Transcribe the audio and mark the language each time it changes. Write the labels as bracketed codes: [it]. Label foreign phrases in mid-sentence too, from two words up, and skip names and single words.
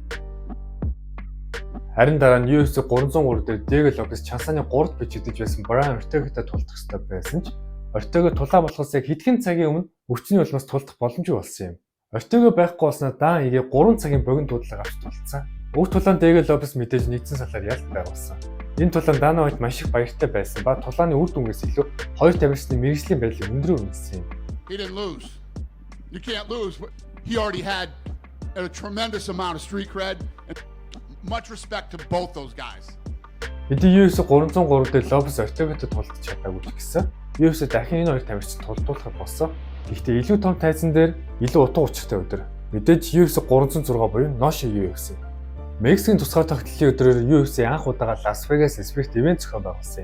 [mn] Харин дараа нь UFC 303 дээр Diego Lopes чансааны 3-т бичигдэж байсан Brian Ortega-тай тулдах ёстой байсан ч Ortega тулаа болохоос яг хэдхэн цагийн өмнө өвчний улмаас тулдах боломжгүй болсон юм. Ortega байхгүй болсноо дан ирээ 3 цагийн богино дуудлага авч тулдсан. Уг тулаанд Diego Lopes мэдээж нэгдсэн салаар ялт байгуулсан. Энэ тулаанд Dana White маш их баяртай байсан ба тулааны үр дүнгээс илүү хоёр тамирчны мэргэжлийн байдлыг өндрөө үнэлсэн юм. [en] He didn't lose. You can't lose. He already had a tremendous amount of street cred and much respect to both those guys. [mn] Бидний UFC 303 дээр Lopes Ortega-тэй тулдаж чадаагүй ч гэсэн UFC дахин энэ хоёр тамирчид тулдуулахад болсон. Гэхдээ илүү том тайзан дээр илүү утга учиртай өдөр. Мэдээж UFC 306 буюу Noshi UFC. Мексикийн тусгаар тогтлын өдрөөр UFC анх удаага Las Vegas Sport ивент зохион байгуулсан юм.